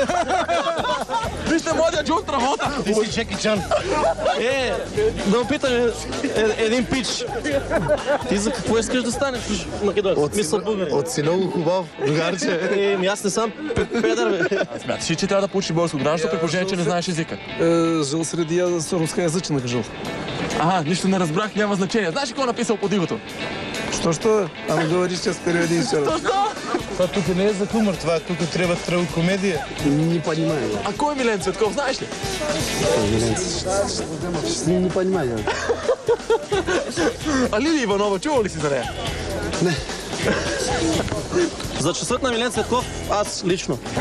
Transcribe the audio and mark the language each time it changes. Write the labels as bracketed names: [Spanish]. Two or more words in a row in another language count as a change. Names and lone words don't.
[Bulgarian] Вижте младия Джон Траволта. Ти си Джеки Чан. Да ме питаме един пич. Ти за какво искаш да станеш македонец? Мисля българин. От си много хубав, другарче. Аз не съм педър, бе. Смяташ ли, че трябва да получи българско гражданство, при положение, че не знаеш езика? [Russian] Жил среди рускоязичных жил. [Bulgarian] Нищо не разбрах, няма значение. Знаеш ли кой е написал под игото? [Russian] Что? А ну говори сейчас переведи еще раз. [Bulgarian] Това тук не е за хумор, това тук трябва трагикомедия. [Russian] Не понимаю. [Bulgarian] А кой е Милен Цветков, знаеш ли? [Russian] Не понимаю. [Bulgarian] А Лилия Иванова, чува ли си за нея? Не. За часът на Милен Цветков, аз лично.